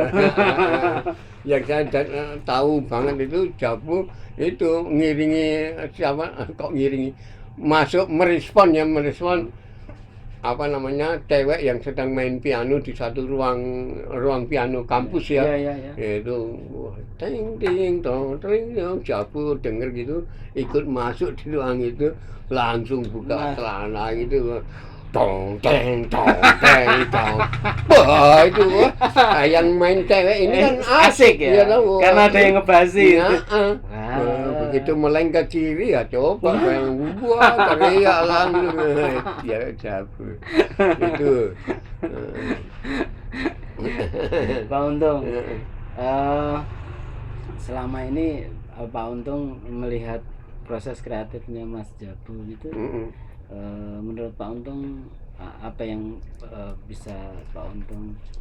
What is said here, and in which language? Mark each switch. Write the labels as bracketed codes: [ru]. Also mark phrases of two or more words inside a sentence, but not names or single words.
[id] Yang saya tahu banget itu Jabu itu ngiringi siapa kok ngiringi masuk merespon apa namanya cewek yang sedang main piano di satu ruang piano kampus ya. Iya. Itu wah, ting ting tong ting tong, Jabu denger gitu ikut masuk di ruang itu langsung buka celana gitu. Tong teng tong teng tong. Wah itu yang main cewek ini kan asik ya, tahu. karena ada yang ngebasi. Begitu meleng ke kiri ya coba yang buah teriak langsung ya Jabu itu. Pak Untung, selama ini Pak Untung melihat proses kreatifnya Mas Jabu itu, menurut Pak Untung apa yang bisa Pak Untung